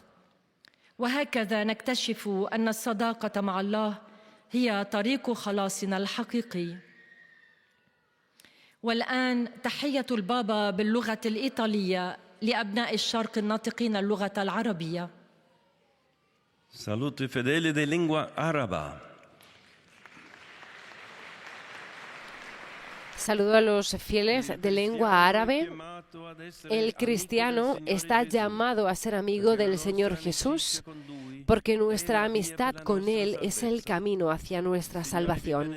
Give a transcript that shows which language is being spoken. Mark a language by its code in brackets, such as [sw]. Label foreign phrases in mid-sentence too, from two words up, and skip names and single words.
[ar] وهكذا نكتشف أن الصداقة مع الله هي طريق خلاصنا الحقيقي. والآن تحية البابا باللغة الإيطالية لأبناء الشرق الناطقين اللغة العربية. [it] Saluto i fedeli di lingua araba. [es] Saludo a los fieles de lengua árabe. El cristiano está llamado a ser amigo del Señor Jesús, porque nuestra amistad con Él es el camino hacia nuestra salvación.